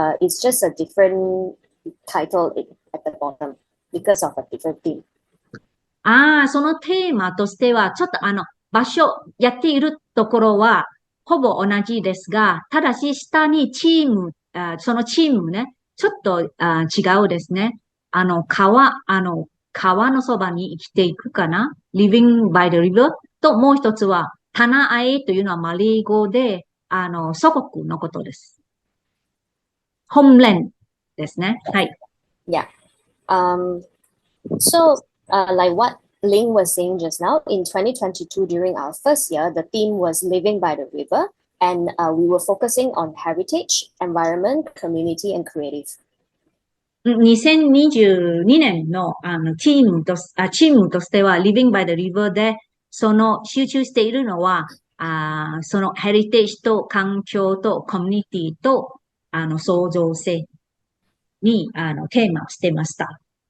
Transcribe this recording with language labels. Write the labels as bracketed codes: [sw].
[en] It's just a different title at the bottom because of a different theme. [ja] そのテーマとしては、ちょっと場所、やっているところは、ほぼ同じですが、ただし下にそのチームね、ちょっと違うですね。川のそばに生きていくかな ? [en] living by the river [ja] と、もう一つは、棚あえというのはマレー語で、祖国のことです。 homeland ですね。はい。 [en] Yeah. So, like what Ling was saying just now, in 2022, during our first year, the theme was living by the river, and we were focusing on heritage, environment, community, and creative. [ja] 2022年の、チームとしては、 [en] Living by the River [ja] で、集中しているのは、そのヘリテージと環境とコミュニティと、創造性に、テーマしてました。